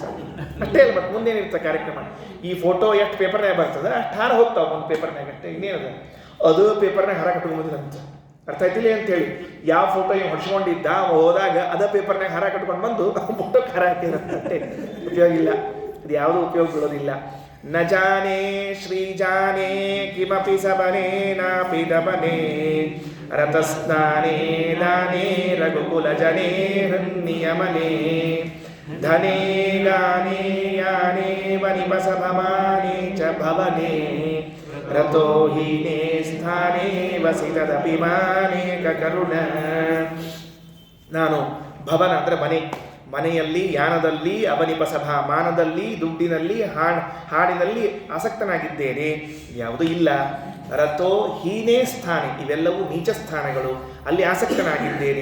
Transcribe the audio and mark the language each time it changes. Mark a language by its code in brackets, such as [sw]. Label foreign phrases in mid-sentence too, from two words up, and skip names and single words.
[kn] ಅಷ್ಟೇ ಇಲ್ಲ, ಮತ್ತೆ ಮುಂದೇನಿರುತ್ತೆ ಕಾರ್ಯಕ್ರಮ. ಈ ಫೋಟೋ ಎಷ್ಟು ಪೇಪರ್ನ್ಯಾಗ ಬರ್ತದೆ ಅಷ್ಟು ಹಾರ ಹೋಗ್ತಾವೆ ಒಂದು ಪೇಪರ್ನ್ಯಾಗ ಅಷ್ಟೇ, ಇನ್ನೇನದ ಅದು ಪೇಪರ್ನಾಗ ಹಾರ ಕಟ್ಕೊಂಬಂದಿರಂತ. ಅರ್ಥ ಆಯ್ತಿಲ್ಲ ಅಂತೇಳಿ. ಯಾವ ಫೋಟೋ ಇವ್ ಹೊಡ್ಸ್ಕೊಂಡಿದ್ದ ಅವ ಹೋದಾಗ ಅದ ಪೇಪರ್ನಾಗ ಹಾರ ಕಟ್ಕೊಂಡು ಬಂದು ಫೋಟೋಕ್ಕೆ ಹಾರ ಹಾಕಿರತ್ತೆ. ಉಪಯೋಗ ಇಲ್ಲ, ಅದು ಯಾವುದೂ ಉಪಯೋಗ ಬೀಳೋದಿಲ್ಲ. [sa] ನ ಜಾನೇ ಶ್ರೀ ಜಾನೇ ಕಿಮಪಿ ಸಬನೇ ನಾಪಿ ದಬನೇ ರತಸ್ನಾನೇ ದಾನೇ ರಘುಕುಲ ಜನೇ ಹೃನ್ನಿಯಮನೇ ಧನೇ ಗಾನೇ ಯಾನೇ ವನಿಪಸಭಮಾನೇ ಚ ಭವನೇ ರತೋ ಹೀನೇ ಸ್ಥಾನೇ ವಸಿತದಭಿಮಾನೇಕ ಕರುಣ. [kn] ನಾನು ಭವನ ಅಂದರೆ ಮನೆ, ಮನೆಯಲ್ಲಿ, ಯಾನದಲ್ಲಿ, ಅವನಿಪಸಭಾ ಮಾನದಲ್ಲಿ, ದುಡ್ಡಿನಲ್ಲಿ, ಹಾಡಿನಲ್ಲಿ ಆಸಕ್ತನಾಗಿದ್ದೇನೆ, ಯಾವುದೂ ಇಲ್ಲ. [sa] ರಥೋ ಹೀನೇ ಸ್ಥಾನೆ, [kn] ಇವೆಲ್ಲವೂ ನೀಚ ಸ್ಥಾನಗಳು, ಅಲ್ಲಿ ಆಸಕ್ತನಾಗಿದ್ದೇನೆ.